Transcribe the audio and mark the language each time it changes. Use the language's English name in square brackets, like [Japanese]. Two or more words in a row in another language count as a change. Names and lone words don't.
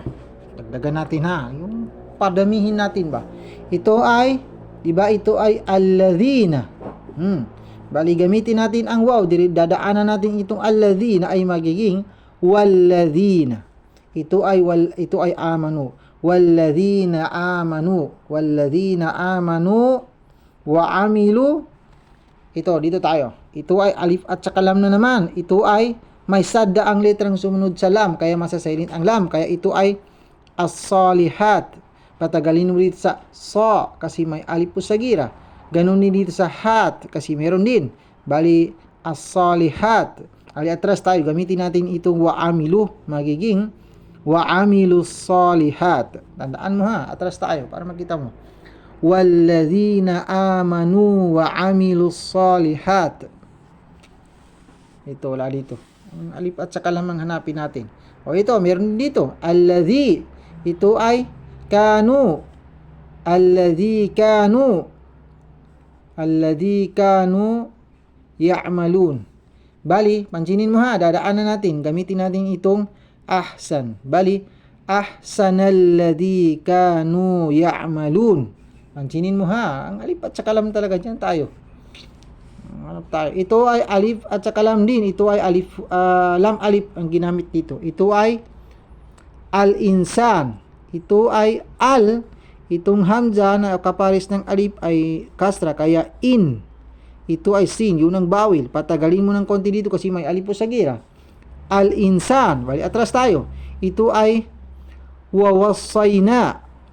[Filipino] Dagdagan natin ha. Yung padamihin natin ba. Ito ay, di ba? Ito ay alladhina. Bali gamitin natin ang waw. Dadaanan natin itong alladhina ay magiging walladhina. Ito ay amanu. [Arabic] والذين آمنوا وعملوا. [Filipino] Dito tayo. Ito ay alif at saka lam na naman. Ito ay may sadda ang letrang sumunod sa lam, kaya masasilent ang lam. Kaya ito ay as-salihat. Patagalin mo dito sa sa kasi may alif po sa gira. Ganun din dito sa hat kasi meron din. Bali as-salihat. Ali atras tayo. Gamitin natin itong wa amilu. Magiging [Arabic] وعملوا الصالحات. [Filipino] Tandaan mo ha, atras tayo para makita mo. [Arabic] والذين آمنوا وعملوا الصالحات. [Filipino] Ito, wala dito. Ang alif at saka lamang hanapin natin. O ito, meron dito. Alladhi. Ito ay kanu. [Arabic] الذي كانوا يعملون. [Filipino] Bali, pansinin mo ha, dadaanan natin. Gamitin natin itong ahsan. Bali, [Arabic] أحسن الذي كانوا يعملون. [Filipino] Pansinin mo ha, ang alif at saka lam talaga dyan tayo. Ito ay alif at saka lam din. Ito ay alif, lam alif ang ginamit dito. Ito ay al-insan. Ito ay al. Itong hamza na kapares ng alif ay kasra, kaya in. Ito ay sin, yun ang bawil. Patagalin mo ng konti dito kasi may alif po sa gira. Al-insan. Bali, atras tayo. Ito ay wawassayna.